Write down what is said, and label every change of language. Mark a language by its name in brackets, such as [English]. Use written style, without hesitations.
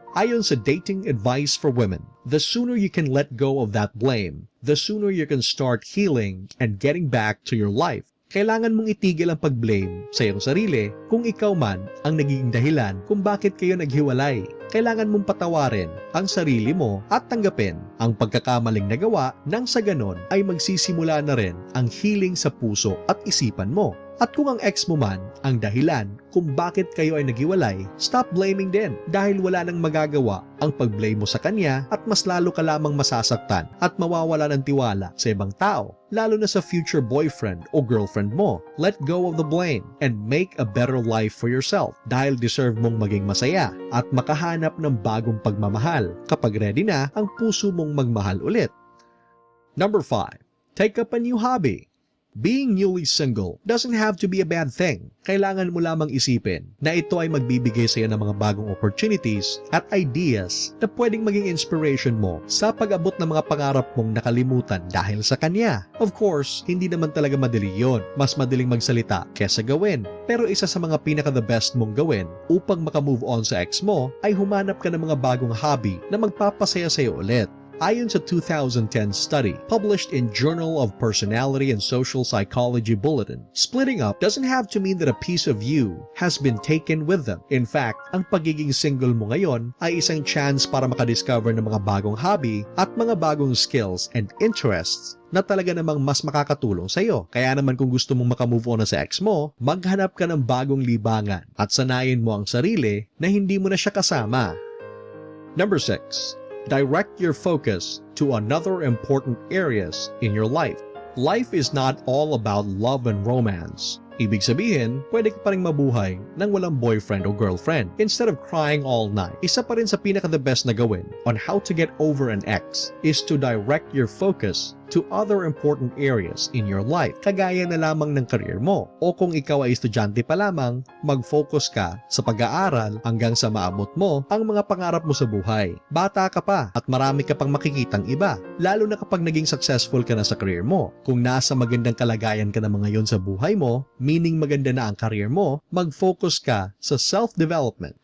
[Filipino] Ayon sa [English] dating advice for women, the sooner you can let go of that blame, the sooner you can start healing and getting back to your life. [Filipino] Kailangan mong itigil ang pag-blame sa iyong sarili kung ikaw man ang nagiging dahilan kung bakit kayo naghiwalay. Kailangan mong patawarin ang sarili mo at tanggapin ang pagkakamaling nagawa nang sa ganon ay magsisimula na rin ang healing sa puso at isipan mo. At kung ang ex mo man ang dahilan kung bakit kayo ay naghiwalay, [English] stop blaming [Filipino] din dahil wala nang magagawa ang pag-blame mo sa kanya at mas lalo ka lamang masasaktan at mawawala ng tiwala sa ibang tao, lalo na sa future boyfriend o girlfriend mo. [English] Let go of the blame and make a better life for yourself [Filipino] dahil deserve mong maging masaya at makahanap ng bagong pagmamahal kapag ready na ang puso mong magmahal ulit. [English] Number 5. Take up a new hobby. Being newly single doesn't have to be a bad thing. [Filipino] Kailangan mo lamang isipin na ito ay magbibigay sa iyo ng mga bagong opportunities at ideas na pwedeng maging inspiration mo sa pag-abot ng mga pangarap mong nakalimutan dahil sa kanya. [English] Of course, [Filipino] hindi naman talaga madali yon. Mas madaling magsalita kesa gawin. Pero isa sa mga pinaka-the best mong gawin upang makamove on sa ex mo ay humanap ka ng mga bagong hobby na magpapasaya sa iyo ulit. Ayon sa [English] 2010 study published in Journal of Personality and Social Psychology Bulletin, splitting up doesn't have to mean that a piece of you has been taken with them. In fact, [Filipino] ang pagiging single mo ngayon ay isang chance para makadiscover ng mga bagong hobby at mga bagong [English] skills and interests [Filipino] na talaga namang mas makakatulong sa iyo. Kaya naman kung gusto mong makamove on na sa ex mo, maghanap ka ng bagong libangan at sanayin mo ang sarili na hindi mo na siya kasama. [English] Number 6. Direct your focus to another important areas in your life. Life is not all about love and romance. [Filipino] Ibig sabihin, pwede ka pa rin mabuhay nang walang boyfriend o girlfriend [English] instead of crying all night. [Filipino] Isa pa rin sa pinaka-the best na gawin [English] on how to get over an ex is to direct your focus to other important areas in your life. [Filipino] Kagaya na lamang ng career mo. O kung ikaw ay estudyante pa lamang, mag-focus ka sa pag-aaral hanggang sa maabot mo ang mga pangarap mo sa buhay. Bata ka pa at marami ka pang makikitang iba, lalo na kapag naging successful ka na sa career mo. Kung nasa magandang kalagayan ka na ngayon sa buhay mo, meaning maganda na ang career mo, mag-focus ka sa self-development.